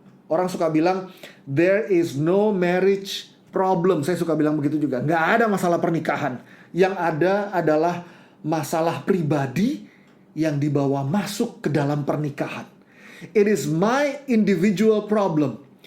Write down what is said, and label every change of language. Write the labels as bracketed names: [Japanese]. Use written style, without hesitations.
[Indonesian] Orang suka bilang, [English] there is no marriage problem. [Indonesian] Saya suka bilang begitu juga. Nggak ada masalah pernikahan. Yang ada adalah masalah pribadi yang dibawa masuk ke dalam pernikahan. [English] It is my individual problem.